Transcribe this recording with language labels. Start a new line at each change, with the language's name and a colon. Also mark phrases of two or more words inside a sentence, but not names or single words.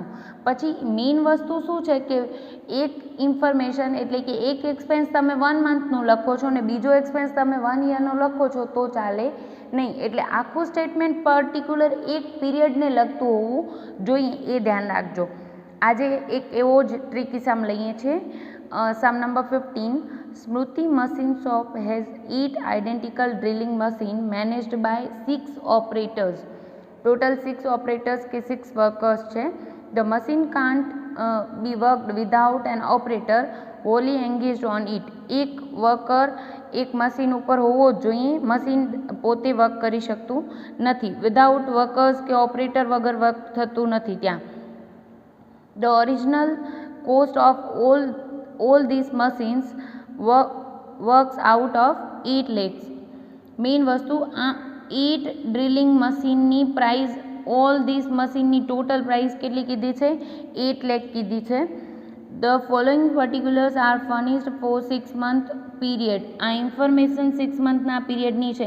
Gujarati: પછી મેઇન વસ્તુ શું છે કે એક ઇન્ફોર્મેશન એટલે કે એક એક્સપેન્સ તમે 1 મંથનું લખો છો ને બીજો એક્સપેન્સ તમે 1 યરનું લખો છો તો ચાલે નહીં. એટલે આખું સ્ટેટમેન્ટ પર્ટિક્યુલર એક પીરિયડને લગતું હોવું જોઈએ, એ ધ્યાન રાખજો. આજે એક એવો જ
English: tricky sum
Gujarati: લઈએ છીએ.
English: sum number
Gujarati: 15.
English: Smruti machine shop has 8 identical drilling machine managed by 6 operators. Total 6 operators
Gujarati: કે
English: 6 workers છે. The machine can't be worked without an operator wholly engaged on it.
Gujarati: એક વર્કર એક મશીન ઉપર હોવો જ જોઈએ, મશીન પોતે વર્ક કરી શકતું નથી.
English: without workers
Gujarati: કે ઓપરેટર વગર વર્ક થતું નથી ત્યાં.
English: The original cost of all these machines works out of 8 lakhs.
Gujarati: મેઇન વસ્તુ આ 8 ડ્રિલિંગ મશીનની પ્રાઇસ,
English: all this
Gujarati: મશીનની ટોટલ પ્રાઇસ કેટલી કીધી છે? 8 લાખ કીધી છે.
English: The following particulars are furnished for 6 month period.
Gujarati: આ ઇન્ફોર્મેશન 6 મંથના પીરિયડની છે.